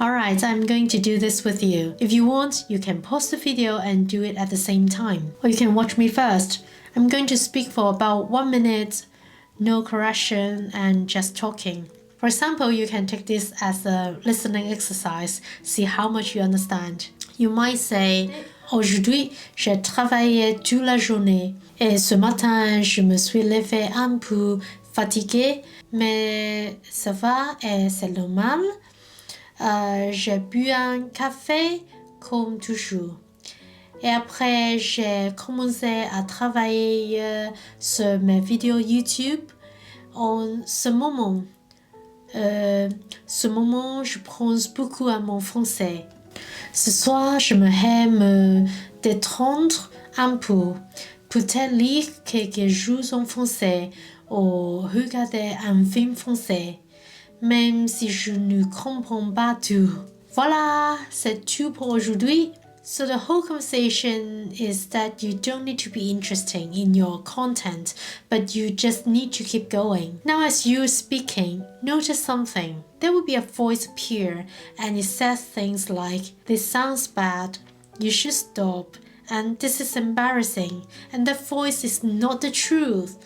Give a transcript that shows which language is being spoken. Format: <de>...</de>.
<en>Alright, I'm going to do this with you. If you want, you can pause the video and do it at the same time. Or you can watch me first. I'm going to speak for about 1 minute, no correction, and just talking. For example, you can take this as a listening exercise, see how much you understand. You might say,</en> <fr>aujourd'hui, j'ai travaillé toute la journée et ce matin, je me suis levé un peu fatigué, mais ça va et c'est normal. J'ai bu un café comme toujours. Et après, j'ai commencé à travailler sur mes vidéos YouTube. En ce moment, je pense beaucoup à mon français. Ce soir, j'aimerais me détendre un peu. Peut-être lire quelques jours en français ou regarder un film français, même si je ne comprends pas tout. Voilà, c'est tout pour aujourd'hui.</fr> <en>So the whole conversation is that you don't need to be interesting in your content, but you just need to keep going. Now as you're speaking, notice something. There will be a voice appear and it says things like, this sounds bad, you should stop, and this is embarrassing, and that voice is not the truth.</en>